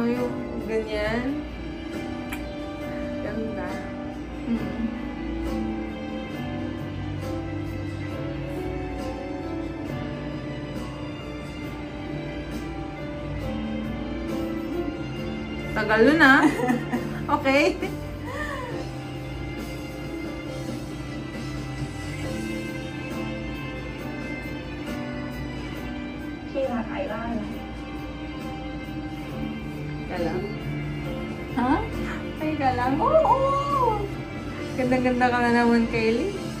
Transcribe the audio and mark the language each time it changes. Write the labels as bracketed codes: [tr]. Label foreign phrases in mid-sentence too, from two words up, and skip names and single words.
[tl] Yung ganyan. Ganda. Tagal nun ah. Okay. [th] พี่รักไอร่านะ [tl] Galang. Ha? Ay, galang. Oo! Ganda-ganda ka na naman, Kylie.